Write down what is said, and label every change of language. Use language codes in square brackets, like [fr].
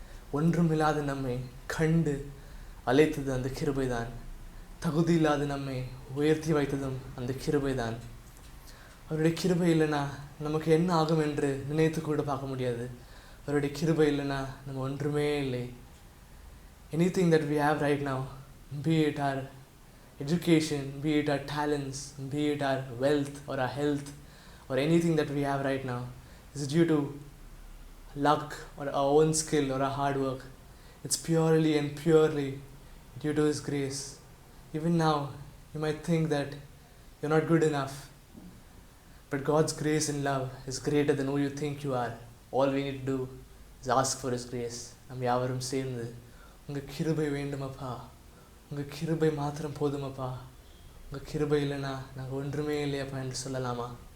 [ta] ஒன்றுமில்லாத நம்மை கண்டு அழைத்தது அந்த கிருபைதான். தகுதி இல்லாத நம்மை உயர்த்தி வைத்ததும் அந்த கிருபைதான். அவருடைய கிருபை இல்லைனா நமக்கு என்ன ஆகும் என்று நினைத்து கூட பார்க்க முடியாது. அவருடைய கிருபை இல்லைனா நம்ம ஒன்றுமே இல்லை. [en] Anything that we have right now, be it our education, be it our talents, be it our wealth or our health, or anything that we have right now, is due to luck or our own skill or our hard work. It's purely and purely due to His grace. Even now, you might think that you're not good enough, but God's grace and love is greater than who you think you are. All we need to do is ask for His grace. [ta] நம்ம யாவரும் சேர்ந்து உங்கள் கிருபை வேண்டுமப்பா, உங்கள் கிருபை மாத்திரம் போதுமப்பா, உங்கள் கிருபை இல்லைனா நாங்கள் ஒன்றுமே இல்லையப்பா என்று சொல்லலாமா?